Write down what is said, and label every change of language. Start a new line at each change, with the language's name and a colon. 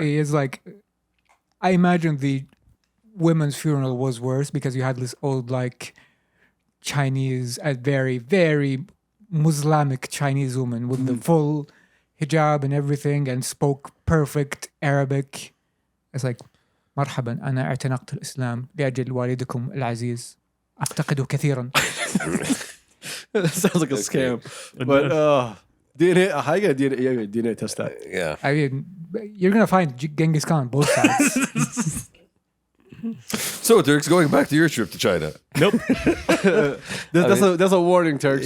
English: It's like, I imagine the women's funeral was worse because you had this old, like, Chinese, a very, very Muslimic Chinese woman with the full hijab and everything and spoke perfect Arabic. It's like,
Arabic: مرحبا أنا اعتنقت الإسلام لأجل والدكم العزيز أفتقده كثيرا.
English: That sounds like a scam. But DNA, how you gonna DNA test that? Yeah. I mean, you're gonna find Genghis Khan both sides. So, Turks, going back to your trip to China. Nope. That's a warning, Turks.